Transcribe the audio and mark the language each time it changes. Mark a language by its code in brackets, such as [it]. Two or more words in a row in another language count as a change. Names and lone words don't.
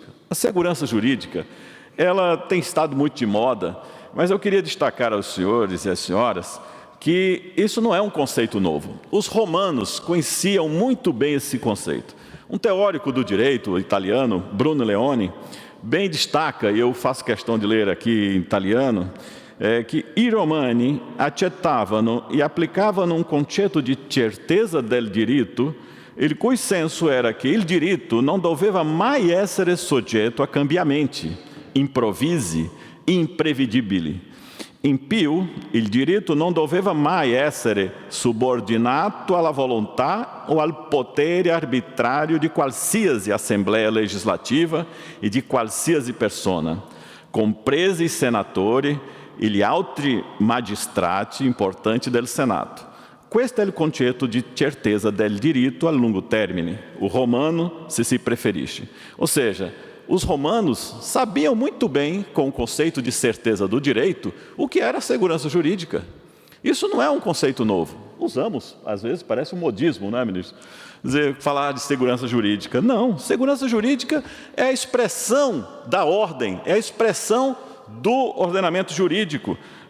[pt] A segurança jurídica, ela tem estado muito de moda, mas eu queria destacar aos senhores e às senhoras que isso não é um conceito novo. Os romanos conheciam muito bem esse conceito. Um teórico do direito italiano, Bruno Leoni, bem destaca, e eu faço questão de ler aqui em italiano, que [it] i romani accettavano e aplicavano un concetto di certezza del diritto, il cui senso era che il diritto non doveva mai essere soggetto a cambiamenti, improvvisi, imprevedibili. In più, il diritto non doveva mai essere subordinato alla volontà o al potere arbitrário di qualsiasi assemblea legislativa e di qualsiasi persona, compresi i senatori e gli altri magistrati importanti del Senato. Questo è il concetto di certezza del diritto a lungo termine, o romano, se si preferisce. [pt] Ou seja, os romanos sabiam muito bem, com o conceito de certeza do direito, o que era a segurança jurídica. Isso não é um conceito novo. Usamos, às vezes, parece um modismo, não é, ministro? Falar de segurança jurídica. Não, segurança jurídica é a expressão da ordem, é a expressão do ordenamento jurídico.